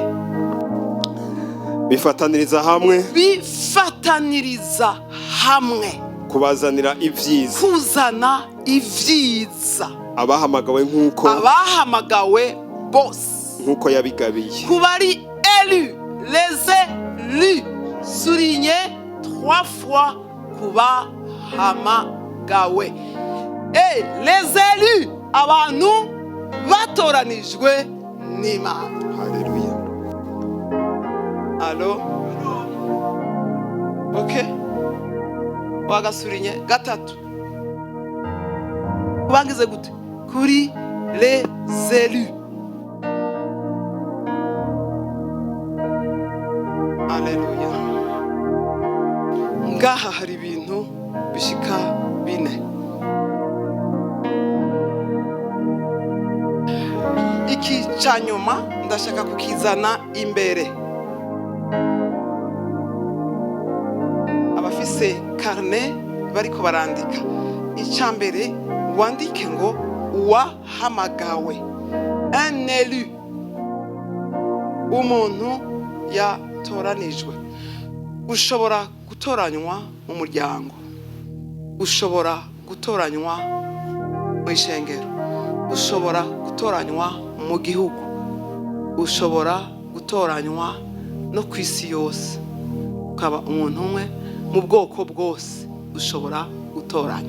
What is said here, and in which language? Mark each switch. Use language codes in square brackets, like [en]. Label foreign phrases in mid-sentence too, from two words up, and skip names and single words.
[rn] bifataniriza hamwe kubazanira ibyiza, kuzana ivyiza abahamagawe bose nkuko yabigabiye. [fr] Kubari les élus, souligné 3 fois kubahamagawe. Et les élus, [rn] abantu batoranijwe n'Imana. Haleluya. Allo? Okay. Wagasurinye gatatu. Kubangize gute? Kuri [fr] les élus. [rn] Haleluya. Ngaha hari ibintu bishika 4. Iki cyanyuma ndashaka kukizana imbere. Abafise carnet bariko barandika. Icyambere wandike ngo uwahamagawe, [fr] un élu, [rn] umuntu yatoranijwe. Ushobora gutoranywa mu muryango, ushobora gutoranywa mu ishengero, ushobora gutoranywa mu gihugu, ushobora gutoranywa no ku isi yose, ukaba umuntu umwe mu bwoko bwose ushobora gutoranywa.